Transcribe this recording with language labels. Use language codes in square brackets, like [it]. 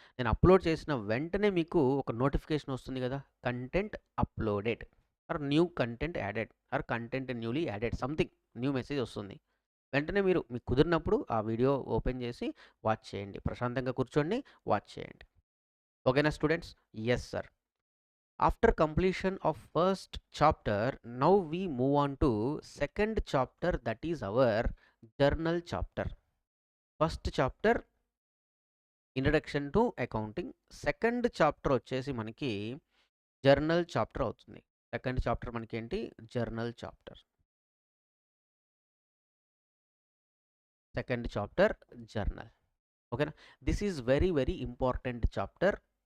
[te] నేను అప్‌లోడ్ చేసిన వెంటనే మీకు ఒక నోటిఫికేషన్ వస్తుంది గదా! [en] content uploaded new content added content newly added something new message [te] వస్తుంది. వెంటనే మీకు కుదిరినప్పుడు ఆ వీడియో ఓపెన్ చేసి వాచ్ చేయండి. ప్రశాంతంగా కూర్చోండి, వాచ్ చేయండి. ఓకేనా students? Yes sir. [en] After completion of first chapter, now we move on to second chapter, that is our journal chapter. First chapter introduction to accounting. [te] Second chapter వచ్చేసి మనకి journal chapter అవుతుంది. Second chapter మనకేంటి? Journal chapter. [en] Second chapter journal. ఓకేనా? This is very important chapter.